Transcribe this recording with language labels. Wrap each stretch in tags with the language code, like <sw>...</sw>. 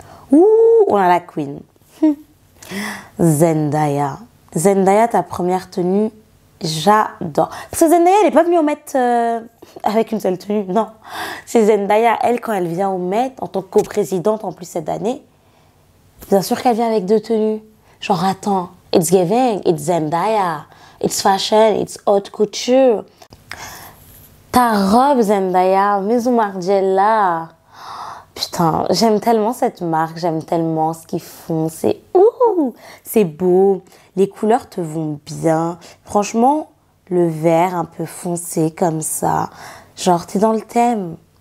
<fr>Ouh, on a la queen. Zendaya. Zendaya, ta première tenue, j'adore. Parce que Zendaya, elle n'est pas venue au Met avec une seule tenue, non. C'est Zendaya, elle, quand elle vient au Met, en tant que coprésidente en plus cette année, bien sûr qu'elle vient avec 2 tenues. Genre, attends,</fr> <en>it's giving, it's Zendaya, it's fashion, it's haute couture.</en> <fr>Ta robe, Zendaya, Maison Margiela. Putain, j'aime tellement cette marque, j'aime tellement ce qu'ils font. C'est beau, les couleurs te vont bien. Franchement, le vert un peu foncé comme ça, genre t'es dans le thème.</fr>